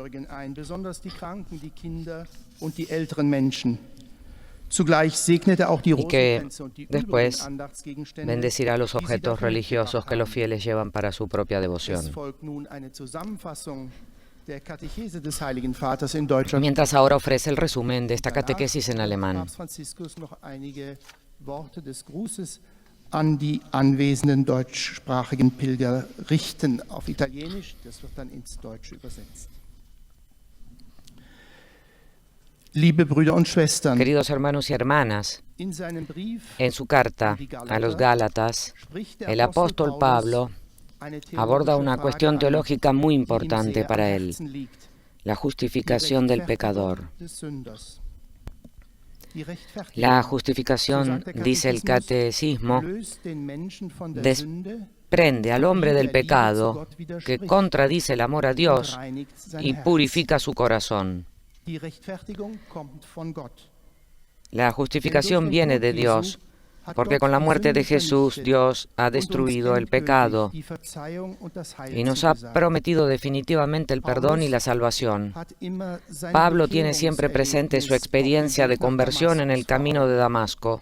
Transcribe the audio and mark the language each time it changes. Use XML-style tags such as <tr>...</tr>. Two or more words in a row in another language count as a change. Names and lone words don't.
<es>Y que después bendecirá los objetos religiosos que los fieles llevan para su propia devoción. Mientras ahora ofrece el resumen de esta catequesis en alemán.</es> <de>An die anwesenden deutschsprachigen Pilger richten auf Italienisch. Das wird dann ins Deutsche übersetzt. Liebe Brüder und Schwestern,</de> <es>queridos hermanos y hermanas, en su carta a los Gálatas, el apóstol Pablo aborda una cuestión teológica muy importante para él, la justificación del pecador. La justificación, dice el catecismo, desprende al hombre del pecado que contradice el amor a Dios y purifica su corazón.</es> <de>Die Rechtfertigung kommt von Gott.</de> <es>La justificación viene de Dios, porque con la muerte de Jesús Dios ha destruido el pecado y nos ha prometido definitivamente el perdón y la salvación. Pablo tiene siempre presente su experiencia de conversión en el camino de Damasco.</es>